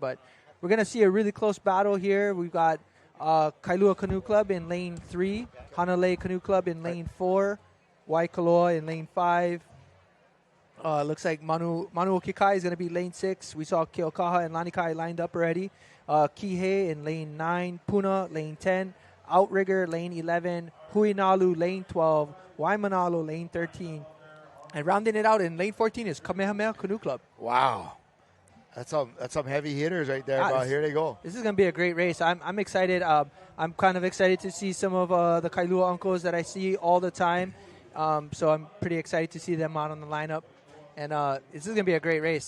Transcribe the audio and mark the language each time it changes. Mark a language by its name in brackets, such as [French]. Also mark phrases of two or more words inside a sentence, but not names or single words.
[English] But we're going to see a really close battle here. We've got Kailua Canoe Club in lane 3, Hanalei Canoe Club in lane 4, Waikoloa in lane 5. Looks like Manu Okikai is going to be lane 6. We saw Keokaha and Lanikai lined up already. Kihei in lane 9, Puna lane 10, Outrigger lane 11, Huinalu lane 12, Waimanalo lane 13. And rounding it out in lane 14 is Kamehameha Canoe Club. Wow. That's some heavy hitters right there, bro. Here they go. This is going to be a great race. I'm excited. I'm kind of excited to see some of the Kailua uncles that I see all the time. So I'm pretty excited to see them out on the lineup. And this is going to be a great race.